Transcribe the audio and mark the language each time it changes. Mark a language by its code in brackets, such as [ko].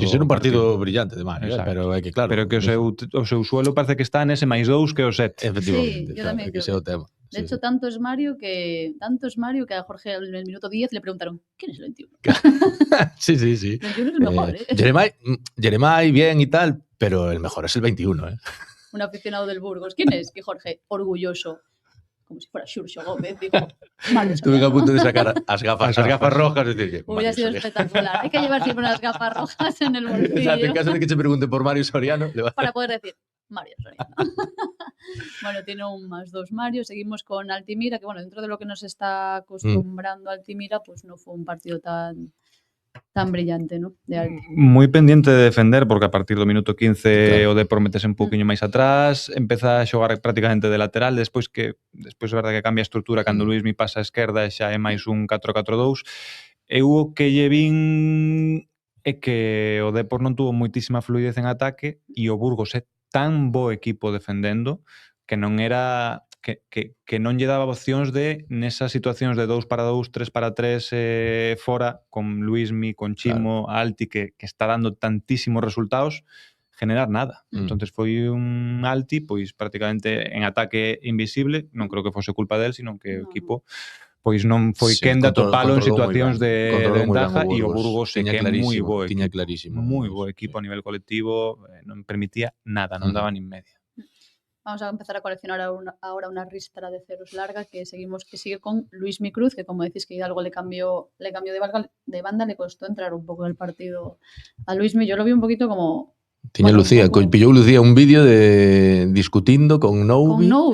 [gl] do ser un partido brillante de Mario, pero é que claro. Pero que o seu suelo parece que está nese +2 que o 7. [es] Efectivamente, sí, yo tamén [gl] que ese é o tema. [es] De hecho, tanto es Mario que a Jorge en el minuto 10 le preguntaron ¿quién es el 21? Sí. El 21 es el mejor, Jeremai bien y tal, pero el mejor es el 21, Un aficionado del Burgos. ¿Quién es? Que Jorge, orgulloso, como si fuera Xurxo Gómez, dijo, estuve a punto de sacar as gafas rojas y decir que hubiera sido espectacular. Hay que llevar siempre unas gafas rojas en el bolsillo. Exacto, en caso de que se pregunte por Mario Soriano, para poder decir Mario Soriano. Bueno, tiene un +2 Mario. Seguimos con Altimira, que bueno, dentro de lo que nos está acostumbrando Altimira, pues no fue un partido tan brillante, ¿no? [gl] Moi pendiente de defender, porque a partir do minuto 15 o Depor metese un pouquiño máis atrás, empeza a xogar prácticamente de lateral, despois é verdade que cambia a estrutura cando Luismi pasa a esquerda e xa é máis un 4-4-2. Eu o que lle vin é que o Depor non tuvo moitísima fluidez en ataque e o Burgos é tan bo equipo defendendo que non era que non lle daba opcións de nesas situacións de 2-2, 3-3 fora con Luismi, con Chimo, Alti que está dando tantísimos resultados, generar nada. Entonces foi un Alti pois prácticamente en ataque invisible, non creo que fose culpa del, sino que o equipo pois non foi quen de atopalo en situacións de ventaja e o Burgos é que é moi bo equipo. Moi bo equipo a nivel colectivo, non permitía nada, non daba nin media. [es] Vamos a empezar a coleccionar ahora una ristra de ceros larga que sigue con Luismi Cruz, que como decís que Hidalgo le cambió de banda, le costó entrar un poco en el partido a Luismi. Yo lo vi un poquito como... [gl] Tiña Lucía, pillou Lucía un vídeo de discutindo con Noubi.